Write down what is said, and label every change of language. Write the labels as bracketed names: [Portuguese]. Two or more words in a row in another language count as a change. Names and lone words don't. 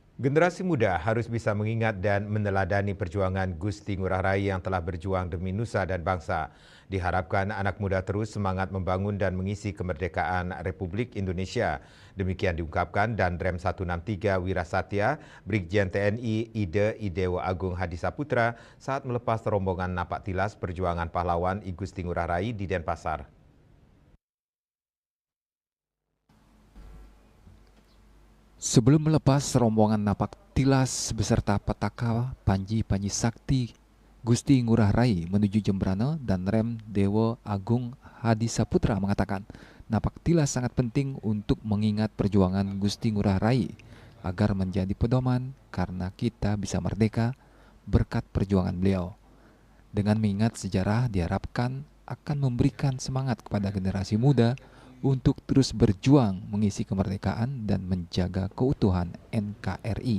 [Indonesian] Generasi muda harus bisa mengingat dan meneladani perjuangan Gusti Ngurah Rai yang telah berjuang demi nusa dan bangsa. Diharapkan anak muda terus semangat membangun dan mengisi kemerdekaan Republik Indonesia. Demikian diungkapkan Danrem 163 Wirasatya, Brigjen TNI Ide Idewo Agung Hadisaputra saat melepas rombongan napak tilas perjuangan pahlawan I Gusti Ngurah Rai di Denpasar. Sebelum melepas rombongan napak tilas beserta petaka Panji Sakti Gusti Ngurah Rai menuju Jembrana, Danrem Dewa Agung Hadisaputra mengatakan napak tilas sangat penting untuk mengingat perjuangan Gusti Ngurah Rai agar menjadi pedoman karena kita bisa merdeka berkat perjuangan beliau. Dengan mengingat sejarah diharapkan akan memberikan semangat kepada generasi muda untuk terus berjuang mengisi kemerdekaan dan menjaga keutuhan NKRI.